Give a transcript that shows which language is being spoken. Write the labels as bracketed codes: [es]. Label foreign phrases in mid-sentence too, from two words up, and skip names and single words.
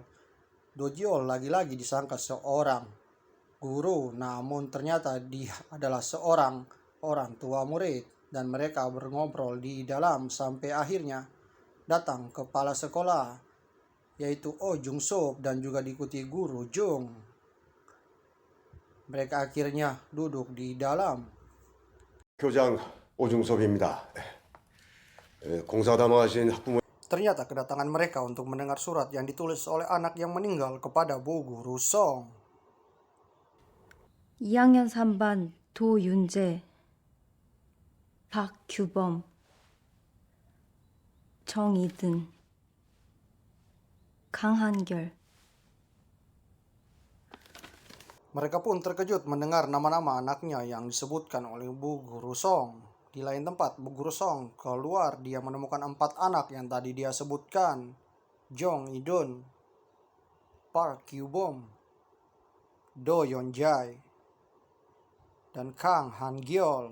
[id] Do Ji Yeol lagi-lagi disangka seorang guru, namun ternyata dia adalah seorang orang tua murid. Dan mereka berngobrol di dalam sampai akhirnya datang kepala sekolah, yaitu Oh Jung Suk, dan juga diikuti guru Jung. Mereka akhirnya duduk di dalam. [ko] 교장 오중섭입니다. 공사담화하신 학부모 [id] Ternyata kedatangan mereka untuk mendengar surat yang ditulis oleh anak yang meninggal kepada Bu Guru Song. 2학년 3반 도윤재, 박규범, 정이든, 강한결. Mereka pun terkejut mendengar nama-nama anaknya yang disebutkan oleh Bu Guru Song. Di lain tempat, Bu Guru Song keluar. Dia menemukan 4 anak yang tadi dia sebutkan. Jong Idun, Park Kyubom, Do Yeon Jae, dan Kang Han Gyeol.